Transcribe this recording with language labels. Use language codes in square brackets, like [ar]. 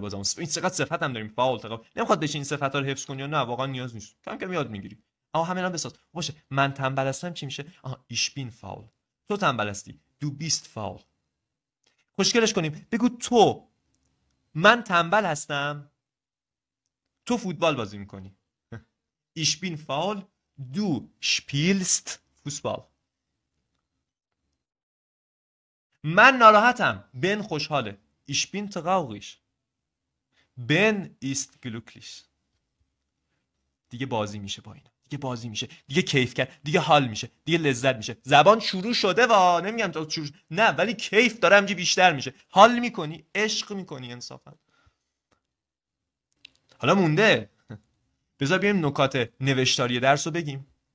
[fa] بازم این چقدر صفت هم داریم، فاول تقابل، نمیخواد بشین صفت ها رو حفظ کنی یا نه، واقعا نیاز نیست، کم کم یاد میگیری. اما همینا بساز. باشه من تنبل هستم چی میشه؟ آها [de] ich bin faul. [fa] تو تنبل هستی [de] du bist faul. [fa] خوشگلش کنیم بگو تو، من تنبل هستم، تو فوتبال بازی میکنی. [de] ich bin faul, du spielst Fußball. [fa] من ناراحتم، بن خوشحاله. [de] ich bin traurig, بن ist glücklich. [fa] دیگه بازی میشه با اینا، دیگه بازی میشه، دیگه کیف کرد، دیگه حال میشه، دیگه لذت میشه. زبان شروع شده وا، نمیگم تو شروع نه، ولی کیف داره همینجوری بیشتر میشه، حال میکنی، عشق میکنی انصافا. حالا مونده بذار بیایم نکات نوشتاری درس رو بگیم.